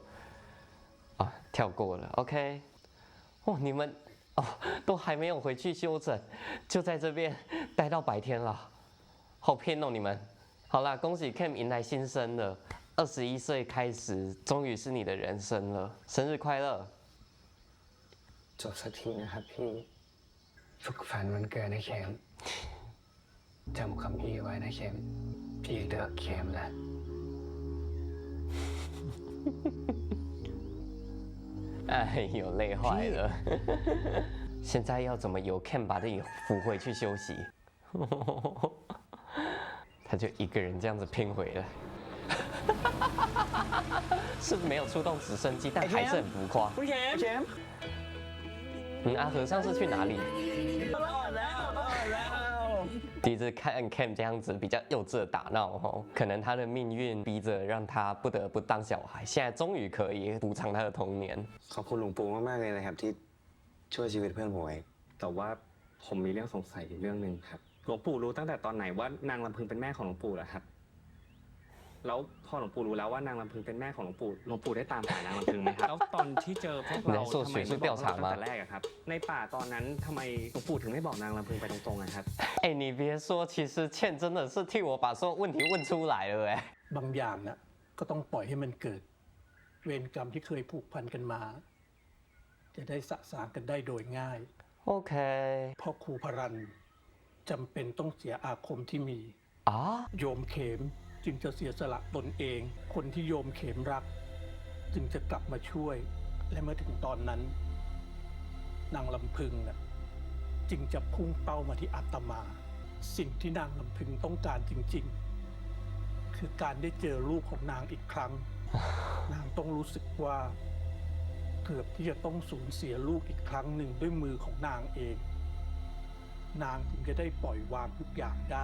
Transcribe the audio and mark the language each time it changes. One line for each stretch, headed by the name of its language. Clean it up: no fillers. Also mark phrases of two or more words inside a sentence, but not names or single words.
Chinese: 啊，跳过了 ，OK。哦，你们哦都还没有回去休整，就在这边待到白天了，好偏哦你们。好啦，恭喜 Cam 迎来新生了，21岁开始，终于是你的人生了，生日快乐！
Thai: จบสักทีนะครับพี่สุขสันต์วันเกิดนะเข็มจำคำพี่ไว้นะเข็มพี่เลือกเข็มแล้ว
Chinese: 哎呦，累坏了。现在要怎么由 Cam 把自己扶回去休息？他就一个人这样子拼回来，是没有出动直升机，但还是很浮夸。
Thai: คุณเข็ม
Chinese: 阿和尚是去哪里？第一次看 Cam 这样子比较幼稚的打闹哦，可能他的命运逼着让他不得不当小孩，现在终于可以补偿他的童年。
Thai: ขอบคุณหลวงปู่มากๆเลยนะครับที่ช่วยชีวิตเพื่อนผมไว้ แต่ว่าผมมีเรื่องสงสัยอยู่เรื่องหนึ่งครับหลวงปู่รู้ตั้งแต่ตอนไหนว่านางลำพึงเป็นแม่ของหลวงปู่เหรอครับแล้วพอหลวงปู่รู้แล้วว่านางลำพึงเป็นแม่ของหลวงปู่ได้ตามหานางลำพึงไหมครับแล้วตอนที่เจอพวกเราทำไมไม่บอกตั้งแต่แรกอะครับในป่าตอนนั้นทำไมหลวงปู่ถึงไม่บอกนางลำพึงไปตรงๆอะครับ
Chinese: 哎，你别说，其实倩真的是替我把所有问题问出来了哎。
Thai: บางอย่างน่ะก็ต้องปล่อยให้มันเกิด เวรกรรมที่เคยผูกพันกันมา จะได้สะสางกันได้โดยง่าย
Chinese: OK
Thai: พ่อครูพรันจำเป็นต้องเสียอาคมที่มี
Chinese: 啊，
Thai: โยมเข็มจึงจะเสียสละตนเอง คนที่โยมเข็มรัก จึงจะกลับมาช่วย และเมื่อถึงตอนนั้น นางลำพึงน่ะจึงจะพุ่งเป้ามาที่อาตมาสิ่งที่นางลำพึงต้องการจริงๆ คือการได้เจอลูกของนางอีกครั้ง นางต้องรู้สึกว่าเกือบที่จะต้องสูญเสียลูกอีกครั้งหนึ่งด้วยมือของนางเอง นางถึงจะได้ปล่อยวางทุกอย่างได้